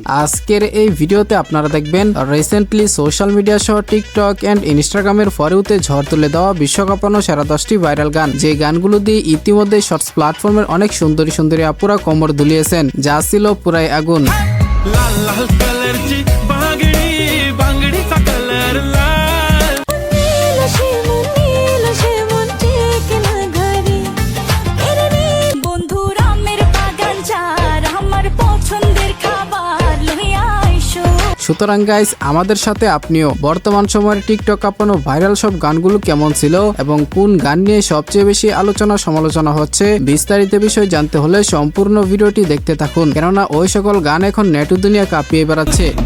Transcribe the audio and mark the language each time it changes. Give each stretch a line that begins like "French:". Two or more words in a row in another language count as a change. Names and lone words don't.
Bangla: আজকের এই ভিডিওতে আপনারা দেখবেন রিসেন্টলি
English: social media
Bangla: সহ টিকটক এন্ড ইনস্টাগ্রামের ফরেউতে ঝড় তুলে দেওয়া বিশ্বকাপানো সেরা 10টি ভাইরাল গান, যে গানগুলো দিয়ে ইতিমধ্যে
English: shorts platform
Bangla: অনেক সুন্দরী সুন্দরী আপুরা কোমর দুলিয়েছেন, যা ছিল পুরাই আগুন।
Marathi: লাল লাল কালার ची बांगडी बांगडीचा कलर लाल
Bangla: সুতরাং গাইস, আমাদের সাথে আপনিও বর্তমান সময়ের টিকটক কাঁপানো ভাইরাল সব গানগুলো কেমন ছিল এবং কোন গান নিয়ে সবচেয়ে বেশি আলোচনা সমালোচনা হচ্ছে, বিস্তারিত বিষয় জানতে হলে সম্পূর্ণ ভিডিওটি দেখতে থাকুন, কেননা ওই সকল গান এখন নেট দুনিয়া কাঁপিয়ে বেড়াচ্ছে।